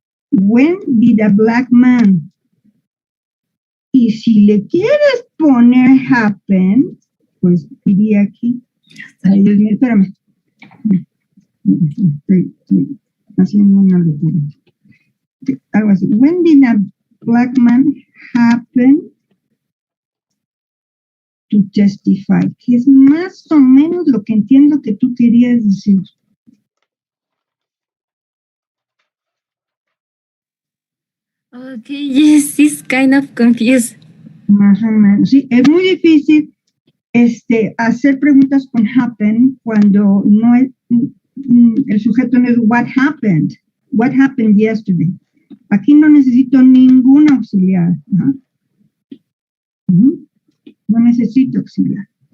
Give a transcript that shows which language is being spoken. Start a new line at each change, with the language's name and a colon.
English: When did a black man?
Spanish: Y si le quieres poner happen, pues diría aquí. Ay, Dios mío, espérame. Estoy haciendo una locura. Algo así.
English: When did a black man happen to testify?
Spanish: Que es más o menos lo que entiendo que tú querías decir.
English: Okay, yes, it's kind of confused.
Spanish: Más o menos. Sí, es muy difícil hacer preguntas con happen cuando no es, el sujeto no es
English: what happened yesterday.
Spanish: Aquí no necesito ningún auxiliar. Ajá. No necesito auxiliar.